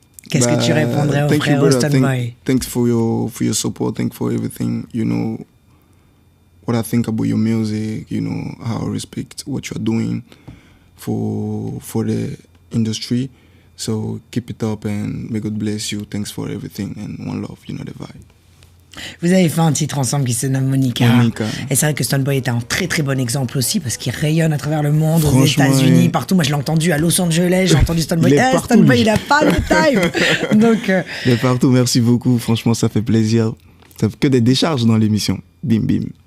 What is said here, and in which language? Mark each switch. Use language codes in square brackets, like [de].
[fr] Qu'est-ce que tu répondrais au frère Stonebwoy? [en] Thanks for your support. Thanks for everything. What I think about your music. How I respect what you're doing for the industry. So keep it up, and may God bless you. Thanks for everything, and one love. The vibe. [fr] Vous avez fait un titre ensemble qui se nomme Monica. Et c'est vrai que Stonebwoy était un très très bon exemple aussi, parce qu'il rayonne à travers le monde, aux États-Unis, partout. Moi je l'ai entendu à Los Angeles, j'ai entendu Stonebwoy. Stonebwoy, il a pas le time. Donc, il est partout, merci beaucoup. Franchement, ça fait plaisir. Ça fait que des décharges dans l'émission. Bim bim.